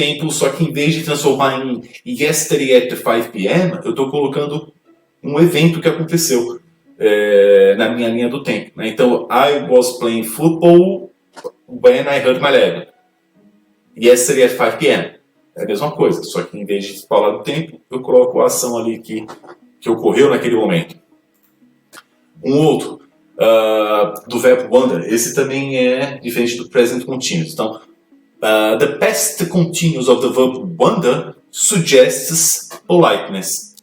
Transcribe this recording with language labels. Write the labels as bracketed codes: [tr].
[pt] Só que em vez de transformar em [en] yesterday at 5 p.m., [pt] eu estou colocando um evento que aconteceu na minha linha do tempo, né? [en] Então, I was playing football when I hurt my leg. Yesterday at 5 p.m. [pt] É a mesma coisa, só que em vez de falar do tempo, eu coloco a ação ali que ocorreu naquele momento. Um outro, do verbo wonder, esse também é diferente do present continuous. [en] Então, the past continuous of the verb wonder suggests politeness.